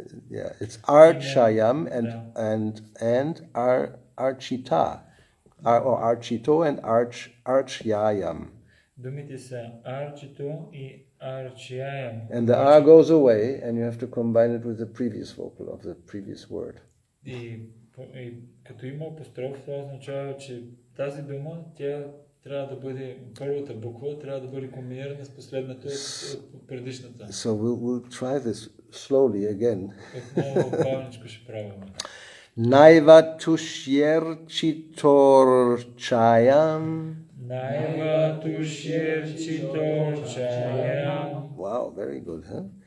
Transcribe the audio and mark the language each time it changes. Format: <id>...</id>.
<en>Yeah, it's archayam and archita, or archito and archyayam.</en> <bg>Думите са арчито и арчияям.</bg> <en>And the R goes away, and you have to combine it with the previous vocal of the previous word.</en> <bg>И като има апостроф, това означава, че тази дума, тя трябва да бъде, първата буква трябва да бъде комбинирана с последната от предишната.</bg> <en>So we'll try this slowly again.</en> <bg>Отново бавничко ще правим.</bg> <sa>Naiva tushyer chitor chayam. Naiva tushyer chitor chayam.</sa> <en>Wow, very good, huh?</en>